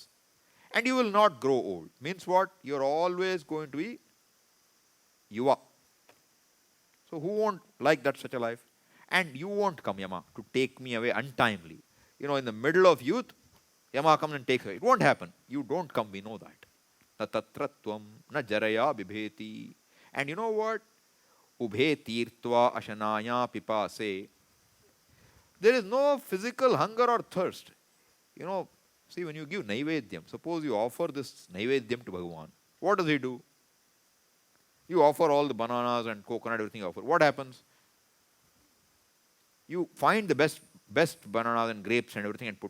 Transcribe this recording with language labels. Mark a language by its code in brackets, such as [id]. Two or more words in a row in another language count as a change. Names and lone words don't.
[en] And you will not grow old. Means what? You are always going to be yuva. So who won't like that such a life? And you won't come, Yama, to take me away untimely. In the middle of youth, Yama comes and takes away. It won't happen. You don't come, we know that. [sa] Na tatratvam, na jaraya bibheti. [en] And you know what? [sa] Ubhe tirtva ashanaya pipase. [en] There is no physical hunger or thirst. See, when you give Naivedyam, suppose you offer this Naivedyam to Bhagavan, what does he do? You offer all the bananas and coconut, everything you offer. What happens? You find the best bananas and grapes and everything and put.